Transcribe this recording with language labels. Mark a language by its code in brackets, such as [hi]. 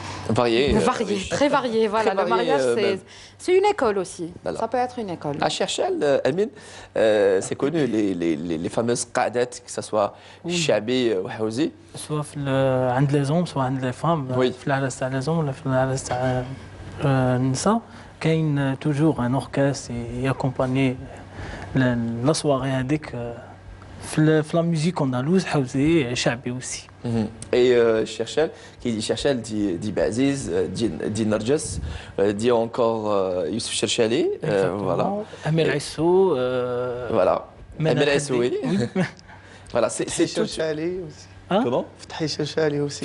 [fr] Varié, très varié. Voilà, le mariage, c'est une école aussi. Voilà. Ça peut être une école. À Cherchel, Amine, c'est connu les fameuses qadat, que ce soit Chabi ou Haouzi. Soit عند les hommes, soit عند les femmes. Oui. [ar] في العرس تاع [fr] les hommes [ar] ولا في العرس تاع النساء كاين [fr] toujours un orchestre et accompagner la soirée [ar] هذيك في [fr] la musique andalouse [ar] حوزي شعبي aussi. [fr] Et Cherchel, qui dit Cherchel, dit Baziz, dit Narjas, dit encore Youssef Cherchali, voilà. Amir Issou. Voilà. Amir Issou, oui. Voilà, c'est tout. Cherchali aussi. Comment Fethi Cherchali aussi.